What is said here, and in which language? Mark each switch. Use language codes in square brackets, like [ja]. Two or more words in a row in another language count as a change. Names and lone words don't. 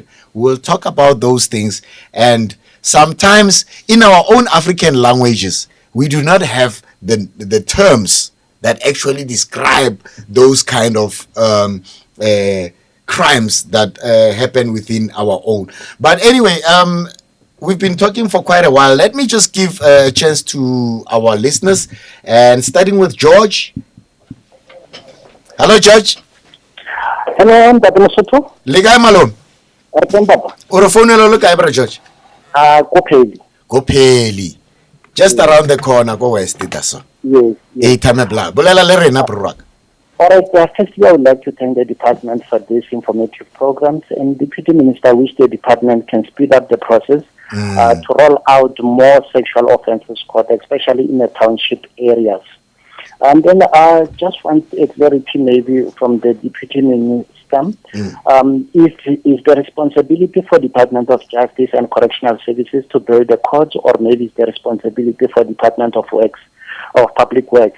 [en] We'll talk about those things. And sometimes in our own African languages, we do not have the terms that actually describe those kind of crimes that happen within our own. But anyway, we've been talking for quite a while. Let me just give a chance to our listeners, and starting with George. Hello, George. Hello, I'm Papa Lesotho. [st] Le kae malome? Papa. O re founela le kae bra George? Kopheli. [en] Just around the corner, go west so. Yes. [st] Bla. Bolela le rena bro. [en] All right, firstly, I would like to thank the department for this informative programs, and Deputy Minister, wish the department can speed up the process to roll out more sexual offences court, especially in the township areas. And then I just want a clarity maybe from the Deputy Minister, is the responsibility for Department of Justice and Correctional Services to build the courts, or maybe it's the responsibility for Department of Works, of Public Works?